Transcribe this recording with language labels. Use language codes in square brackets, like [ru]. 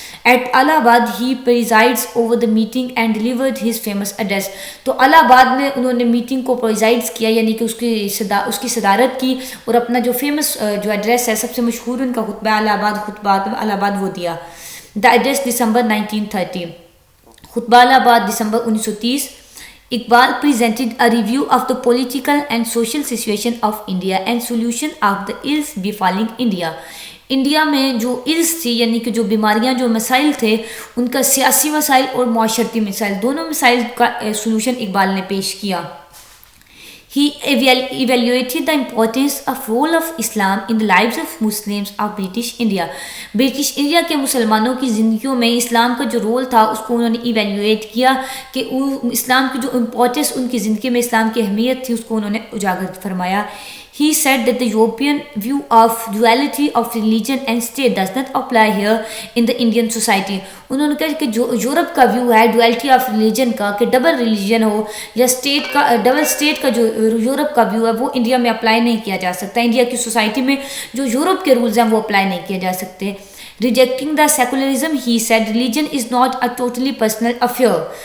[en] At Allahabad he presides over the meeting and delivered his famous address. [ur] تو الہ آباد میں انہوں نے میٹنگ کو پریزائڈز کیا، یعنی کہ اس کی صدارت کی اور اپنا جو فیمس جو ایڈریس ہے، سب سے مشہور ان کا خطبہ الہ آباد وہ دیا. [en] The address December 1930. [ur] خطبہ الہ آباد دسمبر 1930. [en] Iqbal presented a review of the political and social situation of India and solution of the ills befalling India. [ur] India میں جو الز تھی، یعنی کہ جو بیماریاں، جو مسائل تھے، ان کا سیاسی مسائل اور معاشرتی مسائل، دونوں مسائل کا سلوشن اقبال نے پیش کیا. [en] He evaluated the importance of role of Islam in the lives of Muslims of British India. [ur] British India کے مسلمانوں کی زندگیوں میں اسلام کا جو رول تھا اس کو انہوں نے ایویلیویٹ کیا کہ اسلام کی جو امپورٹنس ان کی زندگی میں، اسلام کی اہمیت تھی، اس کو انہوں نے اجاگر فرمایا. [en] He said that the European view of duality of religion and state does not apply here in the Indian society. [ur] انہوں نے کہا کہ جو یورپ کا ویو ہے ڈویلٹی آف ریلیجن کا کہ ڈبل ریلیجن ہو یا اسٹیٹ کا ڈبل اسٹیٹ کا جو یورپ کا ویو ہے وہ انڈیا میں اپلائی نہیں کیا جا سکتا. انڈیا کی سوسائٹی میں جو یورپ کے رولز ہیں وہ اپلائی نہیں کیے جا سکتے. [en] Rejecting the secularism, he said religion is not a totally personal affair.